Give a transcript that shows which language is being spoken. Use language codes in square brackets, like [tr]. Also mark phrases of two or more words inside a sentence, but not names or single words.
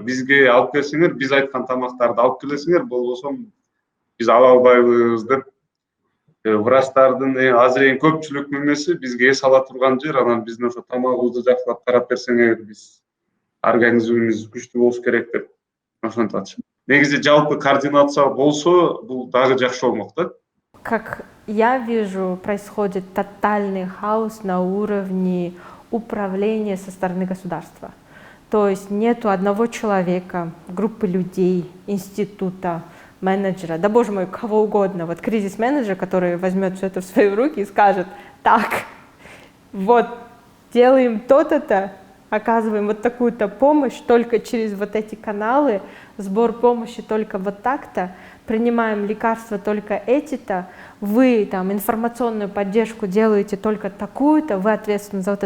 [ky] Бизге алып келсеңер, биз айткан тамактарды алып келесиңер, болбосо биз ала албайбыз деп. Врачтардын азыр эң көпчүлүк мемеси бизге эс ала турган жер, анан биздин ошо тамагыбызды жакшылап карап берсеңер, биз организмибиз күчтүү болуш керек деп ошентип атышат. Негизи жалпы координация болсо, бул дагы жакшы болмок да. [ru] Как я вижу, происходит тотальный хаос на уровне управления со стороны государства. То есть нету одного человека, группы людей, института, менеджера, да боже мой, кого угодно, вот кризис-менеджер, который возьмет все это в свои руки и скажет: так, вот делаем то-то, оказываем вот такую-то помощь только через вот эти каналы, сбор помощи только вот так-то, принимаем лекарства только эти-то, вы там информационную поддержку делаете только такую-то, вы ответственны за вот это.